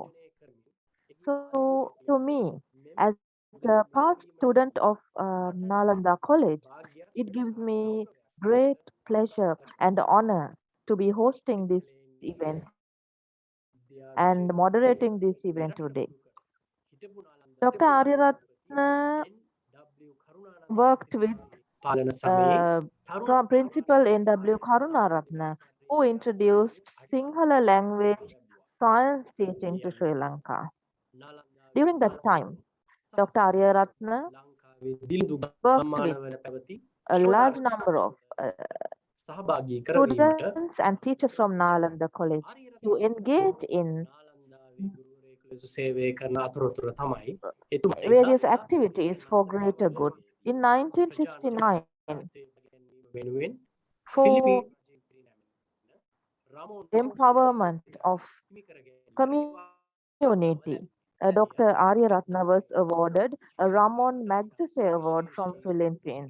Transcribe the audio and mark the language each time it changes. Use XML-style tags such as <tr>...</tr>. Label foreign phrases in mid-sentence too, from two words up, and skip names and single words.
<en>So, to me, as a past student of Nalanda College, it gives me great pleasure and honor to be hosting this event and moderating this event today. Dr. Ariyaratne worked with</en> <si>පාලන සමයේ</si> <en>Principal N.W. Karunaratne, who introduced Sinhala language science teaching to Sri Lanka. During that time, Dr. Ariyaratne worked with a large number of</en> <si>සහභාගී කරවීමට</si> <en>students and teachers from Nalanda College to engage in</en> <si>සේවය කරන අතරතුර තමයි එතුමා</si> <en>various activities for greater good. In 1969,</en> <si>වෙනුවෙන්</si> <en>for empowerment of community, Dr. Ariyaratne was awarded a Ramon Magsaysay Award from Philippines.</en>